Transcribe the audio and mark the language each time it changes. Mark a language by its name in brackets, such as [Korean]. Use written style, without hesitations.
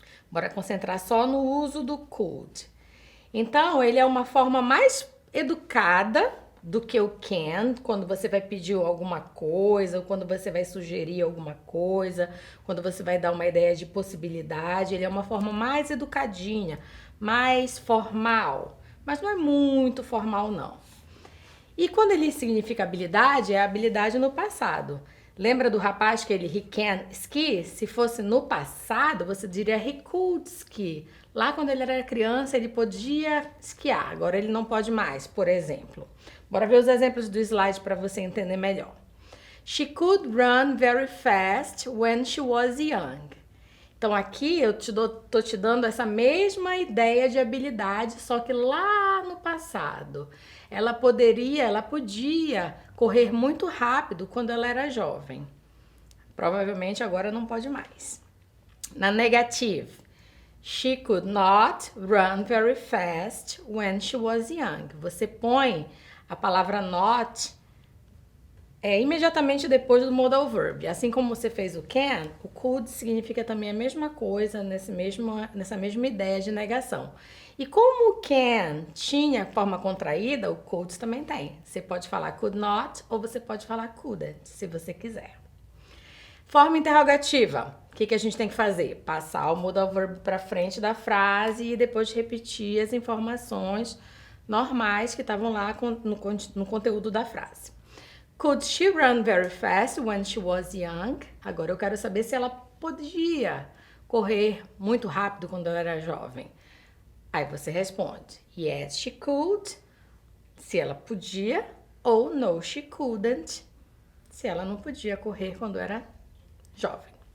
[Portuguese] Bora concentrar só no uso do could. Então, ele é uma forma mais educada do que o can, quando você vai pedir alguma coisa, ou quando você vai sugerir alguma coisa, quando você vai dar uma ideia de possibilidade, ele é uma forma mais educadinha, mais formal, mas não é muito formal não. E quando ele significa habilidade, é habilidade no passado. Lembra do rapaz que [English] he can ski? [Portuguese] Se fosse no passado, você diria [English] he could ski. [Portuguese] Lá quando ele era criança, ele podia esquiar. Agora ele não pode mais, por exemplo. Bora ver os exemplos do slide para você entender melhor. [English] She could run very fast when she was young. [Portuguese] Então aqui eu tô te dando essa mesma ideia de habilidade, só que lá no passado. Ela podia correr muito rápido quando ela era jovem. Provavelmente agora não pode mais. Na negative, [English] she could not run very fast when she was young. [Portuguese] Você põe a palavra not imediatamente depois do modal verb. Assim como você fez o can, o could significa também a mesma coisa nessa mesma ideia de negação. E como o can tinha forma contraída, o could também tem. Você pode falar could not ou você pode falar couldn't, se você quiser. Forma interrogativa. O que a gente tem que fazer? Passar o modal verb para frente da frase e depois repetir as informações normais que estavam lá no conteúdo da frase. [English] Could she run very fast when she was young? [Portuguese] Agora eu quero saber se ela podia correr muito rápido quando ela era jovem. Aí você responde, [English] yes, she could, [Portuguese] se ela podia, ou [English] no, she couldn't, [Portuguese] se ela não podia correr quando era jovem.